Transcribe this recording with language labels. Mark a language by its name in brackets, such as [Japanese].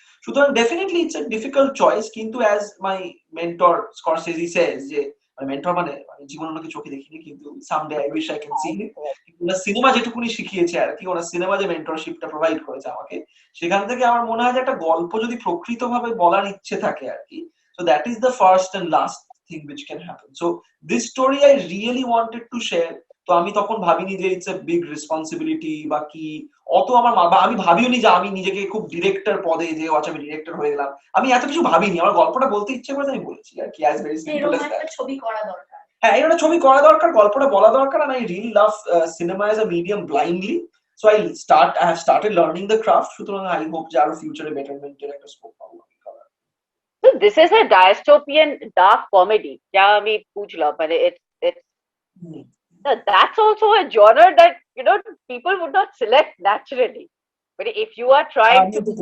[Bangla] সুতরাং [English] definitely it's a difficult choice, [Bangla] কিন্তু [English] as my mentor Scorsese says [Bangla] যে mentor মানে আমি জীবনে ওনাকে চোখে দেখিনি, কিন্তু [English] someday I wish I can see him, [Bangla] কিন্তু সিনেমা যেটুকুনি শিখিয়েছে আর কি, ওনার সিনেমা যে মেন্টরশিপটা প্রোভাইড করেছে আমাকে, সেখান থেকে আমার মনে হয় যে একটা গল্প যদি প্রকৃতভাবে বলার ইচ্ছে থাকে আর কি, [English] so that is the first and last thing which can happen. So this story I really wanted to share. [Bangla] তো আমি তখন ভাবিনি যে [English] it's a big responsibility [Bangla] বা কি, অত আমার আমি ভাবিওনি যে আমি নিজেকে খুব ডিরেক্টর পদে যে আচ্ছা আমি ডিরেক্টর হয়ে গেলাম, আমি এত কিছু ভাবিনি। আমার গল্পটা বলতে ইচ্ছে করে আমি বলেছি আর কি, [English] As very simple as that. [Bangla] ছবি করা দরকার, হ্যাঁ এরকম ছবি করা দরকার, গল্পটা বলা দরকার, [English] and I really love cinema as a medium blindly, so I have started learning the craft. [Bangla] সুতরাং [English] I hope [Bangla] যে আরো ফিউচারে বেটারমেন্টের একটা স্কোপ পাবো আমি করার। [English] So this is a dystopian dark comedy [Bangla] যা আমি বুঝলাম, মানে [English] it's that's also a genre that people would not select naturally, but if you are trying to